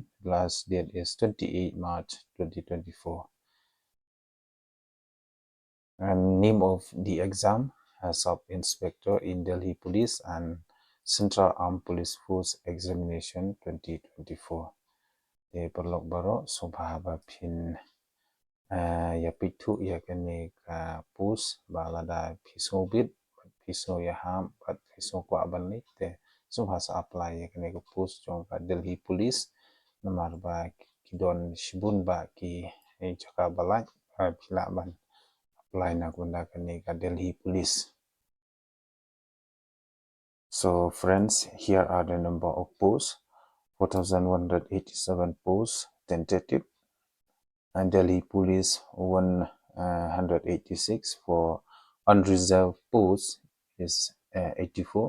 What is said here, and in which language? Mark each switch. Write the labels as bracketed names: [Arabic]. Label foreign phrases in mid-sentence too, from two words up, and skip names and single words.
[English] Last date is 28 March 2024. And name of the exam Sub-Inspector in Delhi Police and Central Armed Police Force Examination 2024. [Khasi] The perlok baro subhaba pin ya pitu ya kene ka pus balada piso bit piso ya ham bat piso ko abanik te subhasa apply ya kene ka pus jong ka Delhi Police namar ba kidon shibun ba ki chaka balak pila ban apply na guna kene ka Delhi Police. [English] So friends, here are the number of posts: 4,187 posts tentative, and Delhi Police 186. For unreserved posts is 84.